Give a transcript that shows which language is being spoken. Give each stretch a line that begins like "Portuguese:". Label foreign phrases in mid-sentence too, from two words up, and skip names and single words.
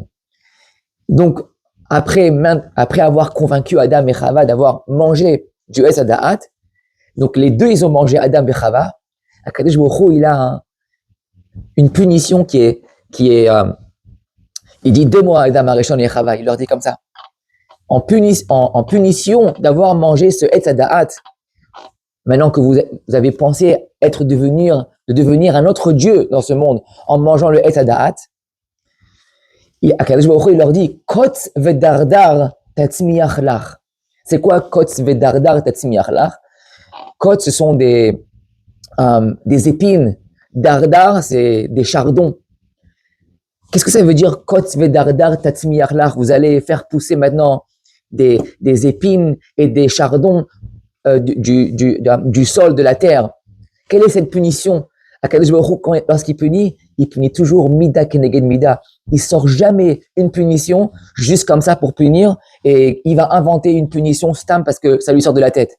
French: Donc, après avoir convaincu Adam et Chava d'avoir mangé du
Hebrew: עץ הדעת,
French: donc les deux, ils ont mangé Adam et Chava, Kadesh Baruch Hu, il a une punition qui est il dit 2 mois à Adam, Arishon et Chava, il leur dit comme ça. En punition d'avoir mangé ce
Hebrew: עץ הדעת,
French: Maintenant que vous avez pensé de devenir un autre Dieu dans ce monde en mangeant le
Hebrew: עץ הדעת,
French: Akadosh Baruch Hu, il leur dit
Hebrew: קוץ ודרדר תצמיח לך.
French: C'est quoi
Hebrew: קוץ ודרדר תצמיח לך?
French: Kotz, ce sont des épines. Dardar, c'est des chardons. Qu'est-ce que ça veut dire
Hebrew: קוץ ודרדר תצמיח לך?
French: Vous allez faire pousser maintenant des épines et des chardons du sol, de la terre. Quelle est cette punition? Akadosh Baruch Hu, lorsqu'il punit, il punit toujours
Hebrew: מידה כנגד מידה.
French: Il sort jamais une punition juste comme ça pour punir et il va inventer une punition stam parce que ça lui sort de la tête.